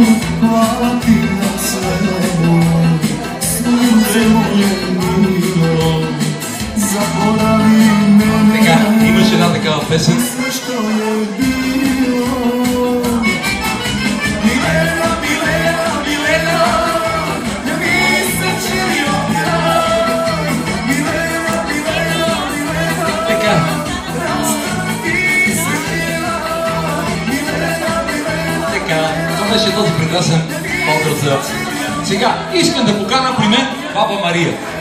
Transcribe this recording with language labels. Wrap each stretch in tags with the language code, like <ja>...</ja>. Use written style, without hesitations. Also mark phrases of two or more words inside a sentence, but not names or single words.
<hr>Hvala ti na svemu, sunce moje milo, zaboravi me.</hr> <bg>Така, имаше една такава песен.</bg> <hr>Sve što je bilo. Milena, Milena, Milena, ja nisam želio kraj. Milena, Milena, Milena,</hr> <bg>Така,</bg> <hr>rastav nisi htjela. Milena, Milena,</hr> <bg>така. Това беше този прекрасен образ за... Сега, искам да покана при мен Баба Мария.</bg>